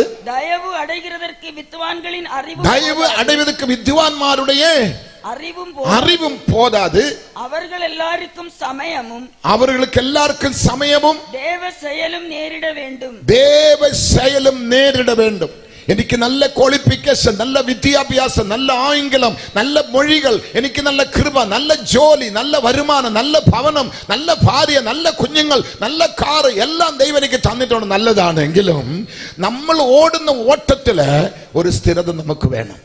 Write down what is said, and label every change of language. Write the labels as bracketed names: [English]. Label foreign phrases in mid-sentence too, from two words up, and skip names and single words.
[Tamil] தயவு அடைகிறதற்கு வித்வான்களின் அறிவு, தயவு அடைவதற்கு வித்வான்மாருடைய அறிவும் போதாது, அவர்கள் எல்லாருக்கும் சமயமும், அவர்களுக்கு எல்லாருக்கும் சமயமும் தேவ செயலும் நேரிட வேண்டும், தேவ செயலும் நேரிட வேண்டும். [Malayalam] എനിക്ക് നല്ല ക്വാളിഫിക്കേഷൻ, നല്ല വിദ്യാഭ്യാസം, നല്ല ആംഗലം, നല്ല മൊഴികൾ, എനിക്ക് നല്ല കൃപ, നല്ല ജോലി, നല്ല വരുമാനം, നല്ല ഭവനം, നല്ല ഭാര്യ, നല്ല കുഞ്ഞുങ്ങൾ, നല്ല കാറ്, എല്ലാം ദൈവം എനിക്ക് തന്നിട്ടുണ്ട്. നല്ലതാണെങ്കിലും നമ്മൾ ഓടുന്ന ഓട്ടത്തില് ഒരു സ്ഥിരത നമുക്ക് വേണം.